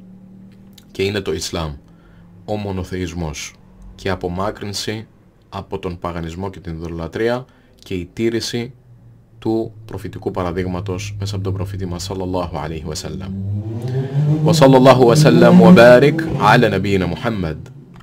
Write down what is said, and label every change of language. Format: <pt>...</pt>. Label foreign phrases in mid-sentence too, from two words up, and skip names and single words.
<el>Και είναι το Ισλάμ, ο μονοθεϊσμός και η απομάκρυνση από τον παγανισμό και την ιδωλολατρία και η τήρηση του προφητικού παραδείγματος μέσα από τον προφήτη μας</el> <ar>صلى الله عليه وسلم. وصلى الله وسلم وبارك على نبينا محمد.</ar>